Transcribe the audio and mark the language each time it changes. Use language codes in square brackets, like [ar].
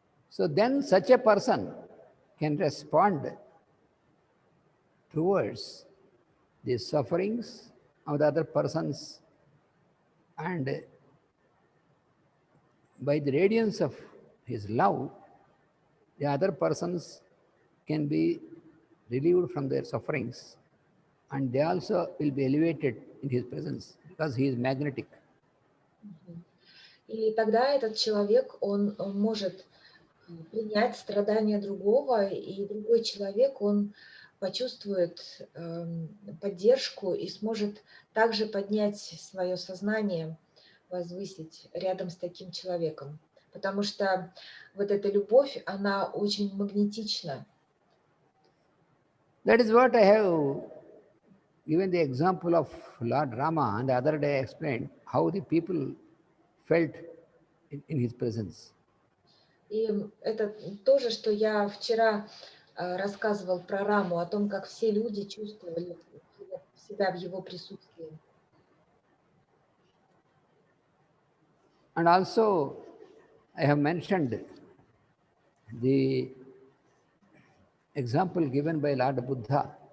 [en] So then such a person can respond towards the sufferings of the other persons, and by the radiance of his love, the other persons can be relieved from their sufferings, and they also will be elevated in his presence because he is magnetic. [ru] И тогда этот человек, он может принять страдания другого, и другой человек, он почувствует поддержку и сможет также поднять свое сознание, возвысить рядом с таким человеком. Потому что вот эта любовь, она очень магнетична. [en] That is what I have given the example of Lord Rama, and the other day I explained how the people felt in his presence. [ru] И это то же, что я вчера рассказывал про Раму, о том, как все люди чувствовали себя в его присутствии. [en] And also, I have mentioned the example given by Lord Buddha